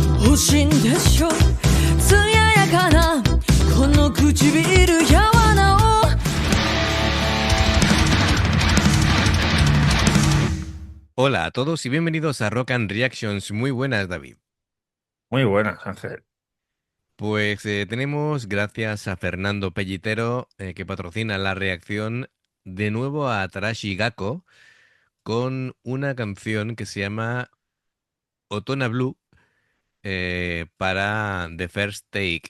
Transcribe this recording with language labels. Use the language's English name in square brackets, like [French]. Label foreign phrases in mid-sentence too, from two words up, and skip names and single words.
[Japanese] 欲しいんでしょ艶やかなこの唇やわなを [Spanish] Hola a todos y bienvenidos a Rock and Reactions. Muy buenas, David. Muy buenas, Ángel. Pues tenemos, gracias a Fernando Pellitero, que patrocina la reacción, de nuevo a Tarashi Gakko con una canción que se llama Otona Blue para The First Take.